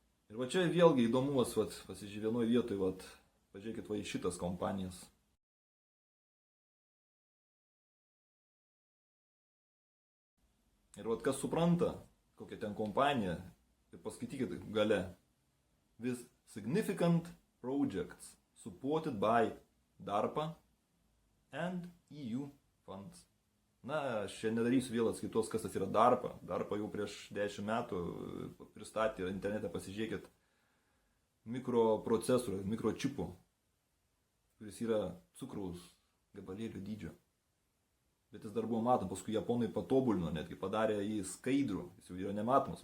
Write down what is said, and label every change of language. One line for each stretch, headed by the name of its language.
Lithuanian: Ir va čia vėlgi įdomumas, vat, pasižiūrėjau vienoje vietoje, vat, pažiūrėkit va į šitas kompanijas. Ir vat kas supranta, kokia ten kompanija, ir paskaitykit gale.
English: With significant projects supported by DARPA and EU funds.
Lithuanian: Na, aš čia nedarysiu vėl atskaitos, kas tas yra DARPA. DARPA jau prieš 10 metų pristatė internete, pasižiūrėkit, mikroprocesorių, mikročipų, kuris yra cukraus gabalėlio dydžio. Bet jis dar buvo matomas, paskui japonai patobulino, netgi padarė jį skaidrų, jis jau yra nematomas.